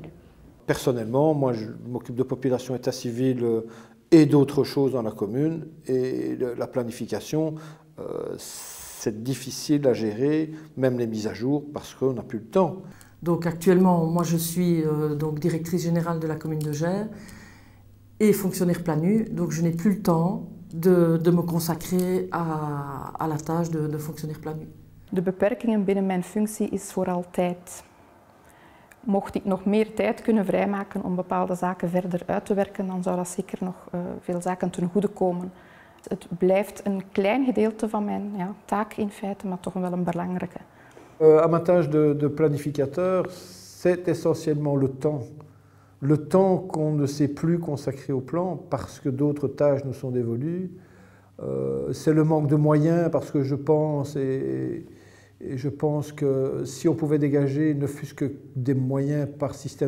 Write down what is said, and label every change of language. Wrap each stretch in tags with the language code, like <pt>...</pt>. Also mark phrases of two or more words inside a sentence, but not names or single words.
<fr>Personnellement, moi je m'occupe de population état civil et d'autres choses dans la commune et la planification, c'est difficile à gérer, même les mises à jour, parce qu'on n'a plus le temps. Donc actuellement, moi je suis donc directrice générale de la commune de Gers et fonctionnaire planu, donc je n'ai plus le temps de me consacrer à la tâche de fonctionnaire planu.</fr> <nl>De beperkingen binnen mijn functie is vooral tijd. Mocht ik nog meer tijd kunnen vrijmaken om bepaalde zaken verder uit te werken, dan zou dat zeker nog veel zaken ten goede komen. Het blijft een klein gedeelte van mijn taak in feite, maar toch wel een belangrijke.</nl> <fr>À ma tâche de planificateur, c'est essentiellement le temps. Le temps qu'on ne sait plus consacrer au plan parce que d'autres tâches nous sont dévolues. C'est le manque de moyens parce que je pense que si on pouvait dégager ne fût-ce que des moyens par système</fr>